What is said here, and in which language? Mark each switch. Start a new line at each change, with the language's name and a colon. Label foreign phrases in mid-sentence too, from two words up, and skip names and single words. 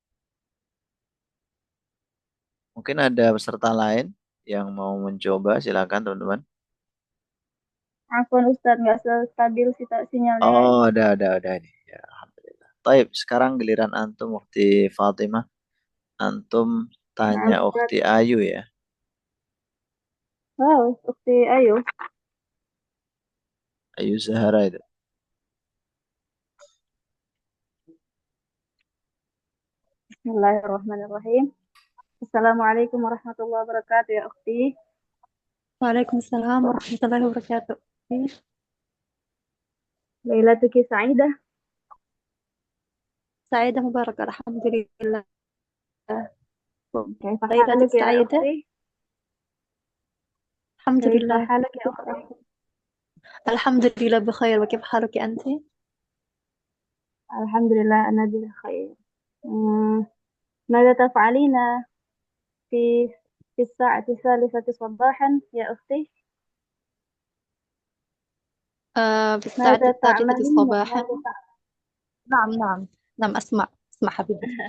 Indonesian: Mungkin ada peserta lain yang mau mencoba, silakan teman-teman. Afwan Ustadz, nggak stabil sinyalnya. Oh, udah nih. Ya, alhamdulillah. Taib, sekarang giliran antum Ukhti Fatimah. Antum tanya Maaf, Ukhti Ustadz. Ayu ya. Wow, Ukti Ayu. Ayu Zahara itu.
Arabic: بسم الله الرحمن الرحيم. السلام عليكم ورحمة الله وبركاته يا أختي. وعليكم السلام ورحمة الله وبركاته. ليلتك سعيدة. سعيدة مبارك الحمد لله. Kaifa Lailatul حالك يا Sa'idah. أختي كيف Alhamdulillah. حالك يا أختي? الحمد لله بخير. وكيف حالك أنت? الحمد لله أنا بخير. ماذا تفعلين في الساعة الثالثة صباحا يا أختي؟ في الساعة ماذا الثالثة تعملين؟ صباحا. نعم أسمع حبيبتي.